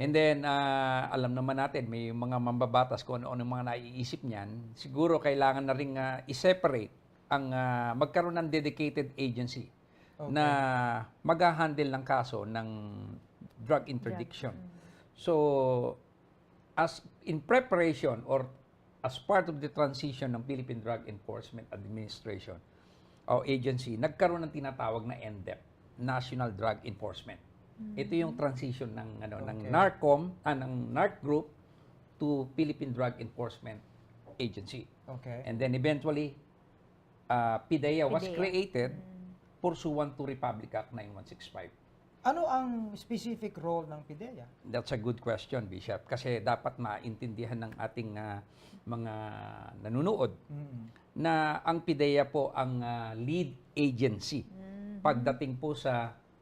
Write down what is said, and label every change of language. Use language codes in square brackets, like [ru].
[tl] And then, alam naman natin, may mga mambabatas kung ano mga naiisip niyan. Siguro kailangan na rin i-separate ang magkaroon ng dedicated agency na mag-handle ng kaso ng drug interdiction. So, as in preparation or as part of the transition ng Philippine Drug Enforcement Administration o agency, nagkaroon ng tinatawag na NDEP, National Drug Enforcement. Ito yung transition ng ng NARCOM, ng NARC group to Philippine Drug Enforcement Agency. [en] Okay. And then eventually PDEA was created pursuant to Republic Act 9165. [tl] Ano ang specific role ng PDEA? [en] That's a good question, [tl] Bishop, kasi dapat maintindihan ng ating mga nanunood na ang PDEA po ang lead agency pagdating po sa